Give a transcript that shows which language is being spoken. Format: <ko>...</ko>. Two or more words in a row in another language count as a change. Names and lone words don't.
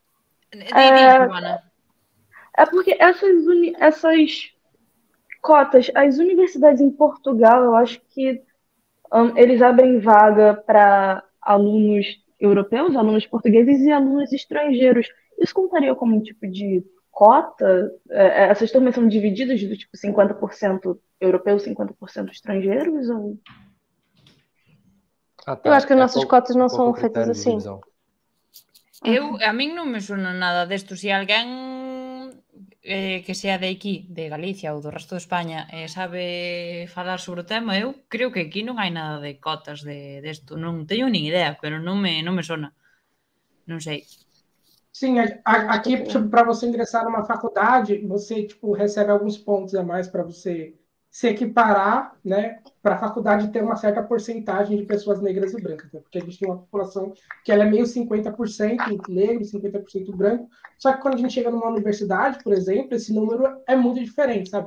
<pt>É porque essas cotas, as universidades em Portugal, eu acho que eles abrem vaga para alunos europeus, alunos portugueses e alunos estrangeiros. Isso contaria como um tipo de cota? Essas turmas são divididas do tipo 50% europeus, 50% estrangeiros? Ou... Eu acho que as nossas cotas não são feitas assim.</pt> <gl>A min non me sona nada desto. Se alguén que sea de aquí, de Galicia ou do resto de España, sabe falar sobre o tema, eu creo que aquí non hai nada de cotas desto. Non teño nin idea, pero non me sona. Non sei.</gl> <pt>Sim, aqui para você ingressar numa faculdade, você recebe alguns pontos a mais para você se equiparar, né, para a faculdade ter uma certa porcentagem de pessoas negras e brancas, né? Porque a gente tem uma população que ela é meio 50% negro, 50% branco, só que quando a gente chega numa universidade, por exemplo, esse número é muito diferente, sabe?</pt>